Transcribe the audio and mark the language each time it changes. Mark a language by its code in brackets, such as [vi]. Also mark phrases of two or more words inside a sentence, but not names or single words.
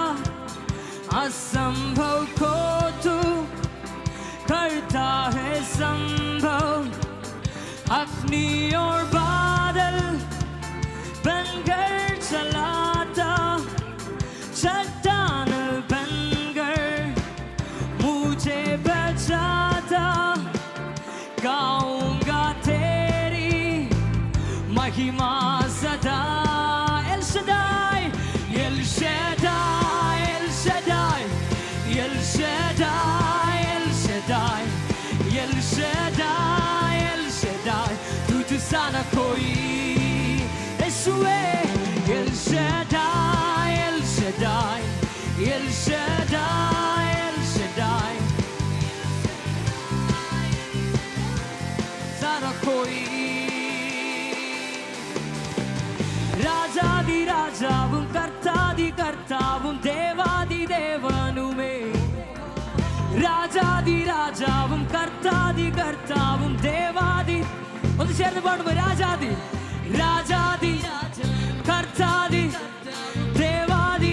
[hi] असंभव को तू करता है संभव, अग्नि और बादल बनकर चलाता. चट्टान बनकर मुझे बचाता. गाऊंगा तेरी महिमा सदा. El Shaddai, El Shaddai, El Shaddai, El Shaddai, El Shaddai, El Shaddai, El Shaddai. तुझसा न कोई. यीशुए. El Shaddai, El Shaddai, El Shaddai, El Shaddai. सारा कोई. [ml] രാജാതി രാജാവും കർത്താതി കർത്താവും ദേവാതി ദേവനുമേ. രാജാതി രാജാവും കർത്താതി കർത്താവും ദേവാതി. ഒന്ന് ചേർന്ന് പാടുമ്പോ രാജാതി രാജാതി കർത്താതി ദേവാതി.